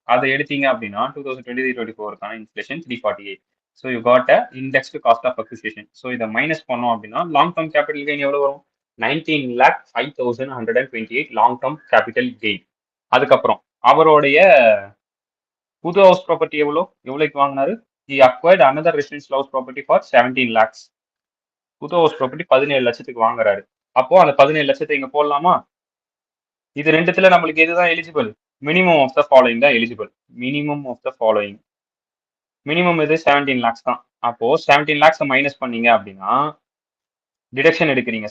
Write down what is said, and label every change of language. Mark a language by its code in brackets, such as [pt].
[ta] அதை எடுத்தீங்க அப்படின்னா 2023-24க்கான inflation 348. [en] So you got a indexed cost of acquisition. [ta] So இதை மைனஸ் பண்ணோம் அப்படின்னா லாங் டேர்ம் கேபிட்டல் கெயின் எவ்வளவு வரும்? 19,05,128 லாங் டேர்ம் கேபிட்டல் கெயின். அதுக்கப்புறம் அவருடைய புது ஹவுஸ் ப்ராப்பர்ட்டி எவ்வளோக்கு வாங்கினாரு? [en] He acquired another residential house property for 17 lakhs. [ta] புது ஹவுஸ் ப்ராப்பர்ட்டி 17 லட்சத்துக்கு வாங்குறாரு. அப்போ அந்த 17 லட்சத்தை இங்க போடலாமா? இது ரெண்டுத்துல நம்மளுக்கு எதுதான் eligible? [en] minimum of the following [ta] தான் eligible. [en] Minimum of the following. [ta] Minimum இது 17 லேக்ஸ் தான். அப்போ 17 லேக்ஸ் மைனஸ் பண்ணீங்க அப்படின்னா டிடக்ஷன் எடுக்கிறீங்க.